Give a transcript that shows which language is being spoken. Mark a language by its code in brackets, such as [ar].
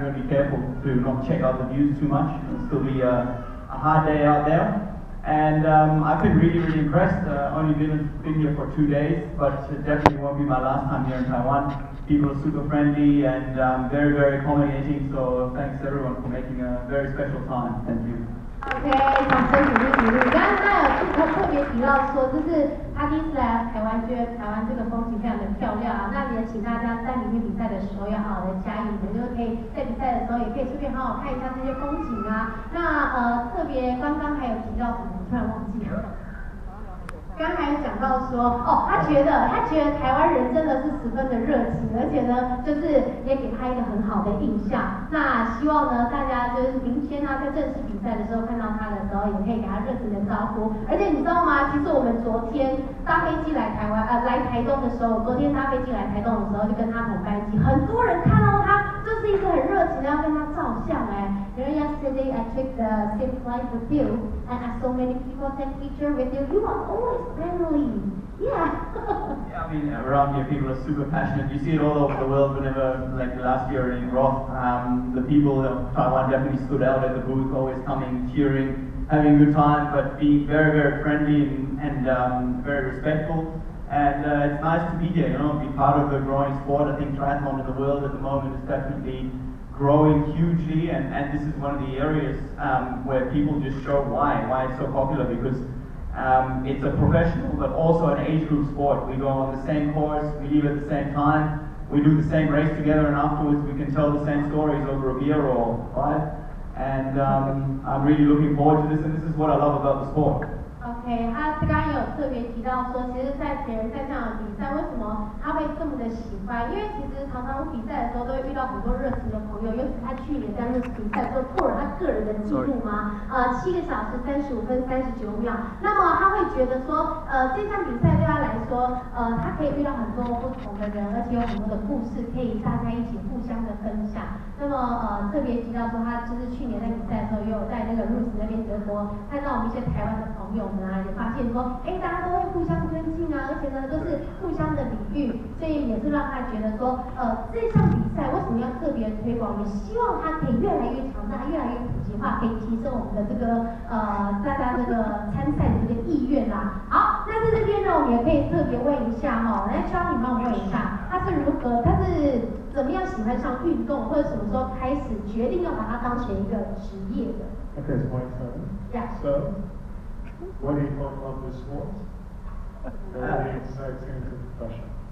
[en] You've got to be careful to not check out the views too much. It'll still be a hard day out there. And I've been really impressed. Only been here for 2 days, but it definitely won't be my last time here in Taiwan. People are super friendly and very accommodating. So thanks everyone for making a very special time. Thank you. [zh] OK， 掌声鼓励。刚刚他有特别提到说，就是他第一次来台湾，觉得台湾这个风景非常的漂亮啊。那也请大家在里面比赛的时候要好好的加油，就是可以在比赛的时候也可以顺便好好看一下这些风景啊。那特别刚刚还有提到什么？我突然忘记了。刚才有讲到说，他觉得台湾人真的是十分的热情，而且呢，就是也给他一个很好的印象。那希望呢，大家就是明天呢，在正式比赛的时候看到他的时候，也可以给他热情的招呼。而且你知道吗？其实我们昨天搭飞机来台东的时候，昨天搭飞机来台东的时候，就跟他同班机，很多人看到他就是一个很热情的要跟他照相 [en] yesterday I took the same flight with you, and so many people take picture with you. You are always friendly. Yeah. Yeah, I mean, around here people are super passionate. You see it all over the world. Whenever, like last year in Roth, the people of Taiwan definitely stood out at the booth, always coming, cheering, having a good time, but being very friendly and very respectful. And it's nice to be here, be part of the growing sport. I think triathlon in the world at the moment is definitely growing hugely, and this is one of the areas where people just show why it's so popular, because it's a professional but also an age group sport. We go on the same course, we leave at the same time, we do the same race together, and afterwards we can tell the same stories over a beer or 5. And I'm really looking forward to this, and this is what I love about the sport. [zh] OK， 他刚刚有特别提到说，其实，在铁人三项的比赛，为什么他会这么的喜欢？因为其实常常比赛的时候都会遇到很多热情的朋友，尤其他去年在比赛的时候破了他个人的纪录嘛，7个小时35分39秒。那么他会觉得说，这项比赛对他来说，他可以遇到很多不同的人，而且有很多的故事可以大家一起互相的分享。那么特别提到说，他就是去年在比赛的时候，也有在那个瑞士那边德国看到我们一些台湾的朋友。也发现说，大家都会互相尊敬啊，而且呢，都是互相的礼遇，所以也是让他觉得说，这项比赛为什么要特别推广？也希望它可以越来越强大，越来越普及化，可以提升我们的这个大家这个参赛的这个意愿啦。好，那在这边呢，我们也可以特别问一下来Charlie帮我们问一下，他是怎么样喜欢上运动，或者什么时候开始决定要把它当成一个职业的 [en] ？Okay, it's my turn. Yeah. So, what do you fall in love with sports? What excites you into profession?